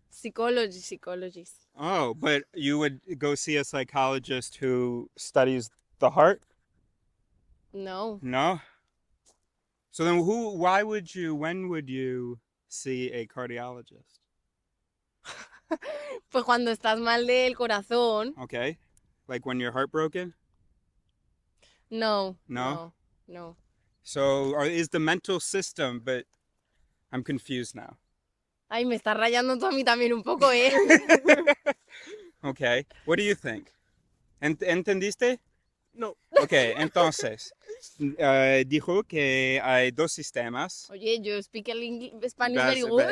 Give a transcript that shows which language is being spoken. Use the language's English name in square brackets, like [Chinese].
[English] Psychologist. Oh, but you would go see a psychologist who studies the heart? No. No? So then when would you see a cardiologist? [Spanish] Pues cuando estás mal del corazón. [English] Okay. Like when you're heartbroken? No. No? No. So is the mental system, but I'm confused now. [Spanish] Ay, me está rayando tú a mí también un poco, ¿eh? [English] Okay. What do you think? [Spanish] ¿Entendiste? [English] No. [Spanish] Okay, entonces, dijo que hay dos sistemas. Oye, yo [English] speak Spanish very good.